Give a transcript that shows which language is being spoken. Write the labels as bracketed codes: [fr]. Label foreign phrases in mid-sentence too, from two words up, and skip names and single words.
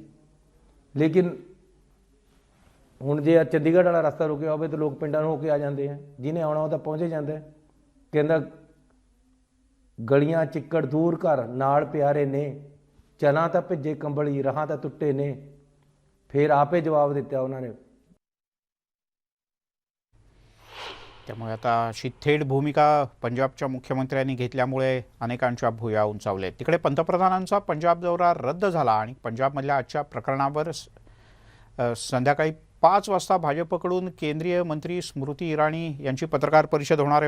[pa] ਲੇਕਿਨ ਹੁਣ ਜੇ ਚੰਡੀਗੜ੍ਹ ਵਾਲਾ ਰਸਤਾ ਰੁਕਿਆ ਹੋਵੇ ਤਾਂ ਲੋਕ ਪਿੰਡਾਂ ਨੂੰ ਹੋ ਕੇ ਆ ਜਾਂਦੇ ਹੈ। ਜਿਹਨੇ ਆਉਣਾ ਉਹ ਤਾਂ ਪਹੁੰਚੇ ਜਾਂਦਾ ਹੈ। ਕਹਿੰਦਾ ਗਲੀਆਂ ਚਿੱਕੜ ਦੂਰ ਘਰ ਨਾਲ ਪਿਆਰੇ ਨੇ, ਚਲਾਂ ਤਾਂ ਭਿੱਜੇ ਕੰਬਲੀ, ਰਾਹਾਂ ਤਾਂ ਟੁੱਟੇ ਨੇ। ਫਿਰ ਆਪੇ ਜਵਾਬ ਦਿੱਤਾ ਉਹਨਾਂ ਨੇ। [mr] त्यामुळे आता अशी थेट भूमिका पंजाबच्या मुख्यमंत्र्यांनी घेतल्यामुळे अनेकांच्या भुया उंचावल्या. तिकडे पंतप्रधानांचा पंजाब दौरा रद्द झाला आणि पंजाबमधल्या आजच्या प्रकरणावर संध्याकाळी 5 वाजता भाजपकडून केंद्रीय मंत्री स्मृती इराणी यांची पत्रकार परिषद होणार आहे.